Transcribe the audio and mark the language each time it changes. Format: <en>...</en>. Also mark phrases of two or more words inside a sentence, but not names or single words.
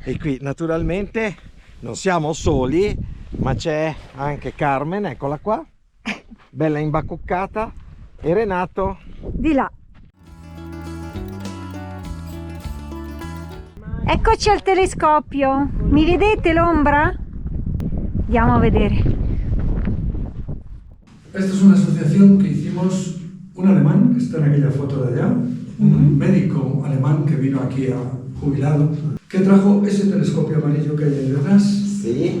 <it>E qui naturalmente non siamo soli, ma c'è anche Carmen, eccola qua, bella imbacuccata, e Renato di là. Eccoci al telescopio, mi vedete l'ombra? Andiamo a vedere.</it> <es>Esta es una asociación que hicimos un alemán, que está en aquella foto de allá, un médico alemán que vino aquí a jubilado, que trajo ese telescopio amarillo que hay ahí detrás. Sí.</es>